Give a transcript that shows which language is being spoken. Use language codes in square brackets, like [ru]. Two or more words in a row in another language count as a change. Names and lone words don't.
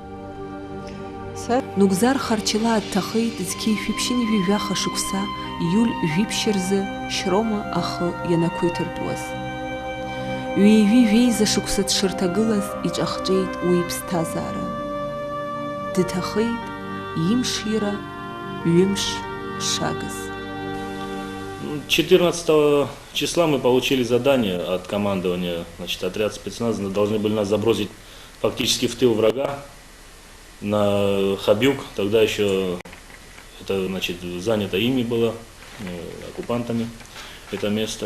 [ab] Нугзар Харчилаа дҭахеит зқьи шәиԥшьыни жәаха шықәса июль жәиԥшьа рзы Шьрома ахы ианақәиҭыртәуаз. Ҩеижәи-жәеиза шықәса дшырҭагылаз иҿахҿеит уи иԥсҭазаара. Дҭахеит имшира ҩымш шагыз. [ru] 14 числа мы получили задание от командования, значит, отряд спецназа должны были нас забросить фактически в тыл врага. на Хабюк, тогда еще это, значит, занято ими было, оккупантами, это место.